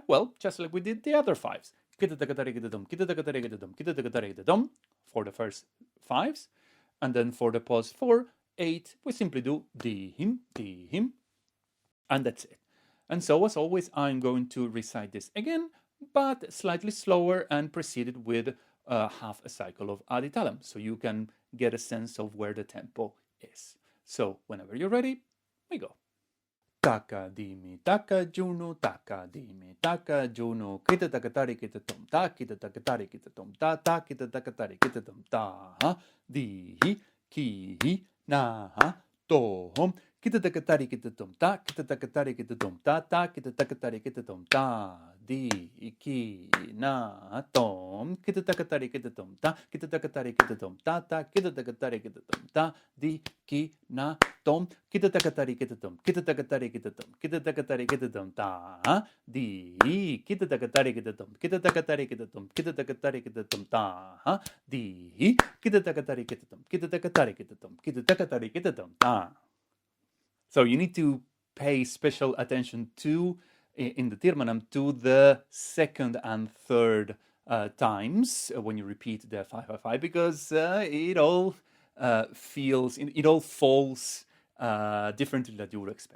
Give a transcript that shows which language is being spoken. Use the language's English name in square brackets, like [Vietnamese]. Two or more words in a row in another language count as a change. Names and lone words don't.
[English] Well, just like we did the other 5s. KitathakaTharikita ThomKitathakaTharikita for the first 5s, and then for the pause 4, 8, we simply do Dhim, Dhim, And that's it. And so, as always, I'm going to recite this again, but slightly slower and preceded with half a cycle of Adi talam, so you can get a sense of where the tempo is. So, whenever you're ready, we go. Taka dimi, taka juno, taka dimi, taka juno, KitathakaTharikita ThomTha KitathakaTharikita ThomDhi Ki-Na Thom KitathakaTharikita ThomThaKitathakaTharikita ThomDhi Ki-Na Thom KitathakaTharikita ThomThaKitathakaTharikita ThomDhi Ki-Na Thom KitathakaTharikita ThomKitathakaTharikita ThomKitathakaTharikita ThomKitathakaTharikita ThomKitathakaTharikita ThomDhi KitathakaTharikita ThomKitathakaTharikita ThomKitathakaTharikita. So you need to pay special attention to, in the Tirmanam, to the second and third times when you repeat the 555, because it all falls differently than you would expect.